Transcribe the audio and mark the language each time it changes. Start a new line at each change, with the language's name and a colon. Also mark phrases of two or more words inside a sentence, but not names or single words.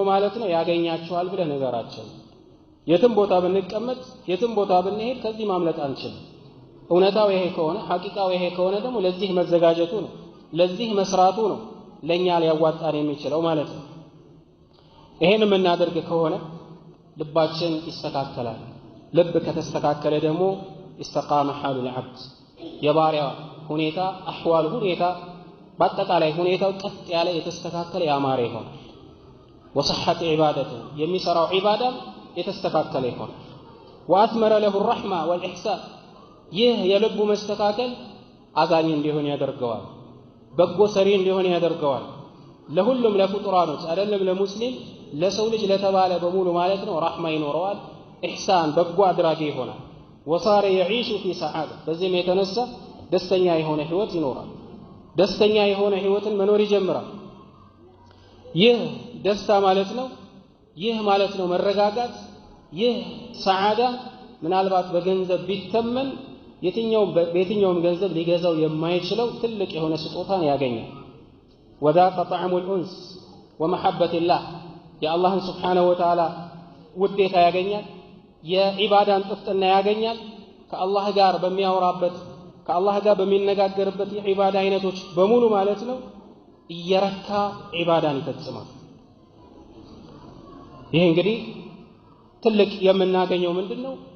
Amharic: ማለት ነው ያገኛችኋል ብለህ ነገራቸው። የትም ቦታ ብንቀመጥ የትም ቦታ ብንሄድ ከዚህ ማምለጥ አንችልም። እውነታው ይሄ ከሆነ ሐቂቃው ይሄ ከሆነ ደግሞ ለዚህ መዘጋጀቱ ነው ለዚህ መስራቱ ነው ለኛ ሊያዋጣን የሚችለው ማለት ነው። ይሄን የምናደርግ ከሆነ ልባችን ይስተካከላል። ልብ ከተስተካከለ ደግሞ
Arabic: استقام حال العبد
Amharic: የባሪያ ሁኔታ አህዋል ሁኔታ በአጠቃላይ ሁኔታው ቀጥ ያለ የተስተካከለ ያማረ ይሆናል።
Arabic: وصحة عبادته
Amharic: የሚሰራው ዒባዳ የተስተካከለ ይሆናል።
Arabic: وأثمر له الرحمة والإحسان
Amharic: ይህ የልቡ መስተካከል አዛኝ እንዲሆን ያደርገዋል። በጎ ሰሪ እንዲሆን ያደርገዋል። ለሁሉም ለፍጡራኖች አይደለም ለሙስሊም ለሰው ልጅ ለተባለ በሙሉ ማለት ነው ረህማ ይኖረዋል። ኢህሳን በጎ አድራጊ ይሆናል።
Arabic: وصار يعيش في سعادة
Amharic: በዚህም የተነሳ ደስተኛ የሆነ ህይወት ይኖራል። ደስተኛ የሆነ ህይወትን መኖር ይጀምራል። ይህ ደስታ ማለት ነው ይህ ማለት ነው መረጋጋት ይህ ሰዓዳ ምናልባት በገንዘብ ቢተመን የትኛውም ገንዘብ ሊገዛው የማይችለው ትልቅ የሆነ ስጦታን ያገኛል።
Arabic: وذاق طعم الأنس ومحبة الله
Amharic: የአላህን
Arabic: سبحانه وتعالى
Amharic: ውዴታ ያገኛል። የዒባዳን ጥፍጥና ያገኛል። ከአላህ ጋር በሚያወራበት ከአላህ ጋር በሚነጋገርበት የዒባዳ አይነቶች በሙሉ ማለት ነው እየረካ ዒባዳን ይፈጽማል። ይህ እንግዲህ ትልቅ የምናገኘው ምንድነው?